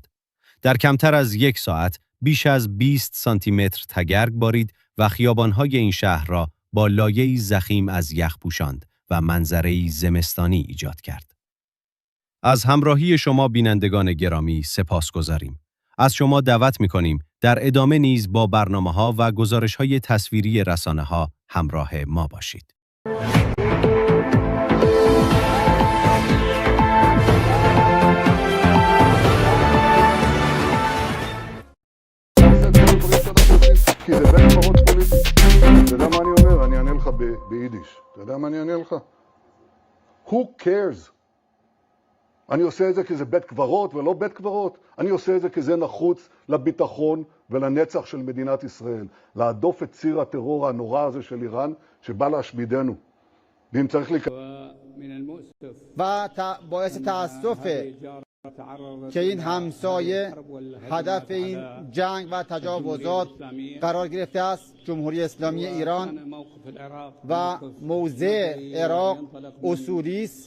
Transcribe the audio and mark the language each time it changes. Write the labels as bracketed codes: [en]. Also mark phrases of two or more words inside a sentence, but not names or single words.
[fa] در کمتر از یک ساعت بیش از 20 سانتی متر تگرگ بارید و خیابان‌های این شهر را با لایه‌ای ضخیم از یخ پوشاند و منظره‌ای زمستانی ایجاد کرد. از همراهی شما بینندگان گرامی سپاسگزاریم. از شما دعوت می‌کنیم در ادامه نیز با برنامه‌ها و گزارش‌های تصویری رسانه‌ها همراه ما باشید. [he] כי זה בית קברות פוליטי. אתה יודע מה אני אומר? אני אענה לך ביידיש. אתה יודע מה אני אענה לך? [en] Who cares? [he] אני עושה את זה כי זה בית קברות ולא בית קברות. אני עושה את זה כי זה נחוץ לביטחון ולנצח של מדינת ישראל. להדוף את ציר הטרור הנורא הזה של איראן שבא להשמידנו. ואם צריך [fa] و باعث تأسفه که این همسایه هدف این جنگ و تجاوزات قرار گرفته است. جمهوری اسلامی ایران و موضع عراق اصولی است.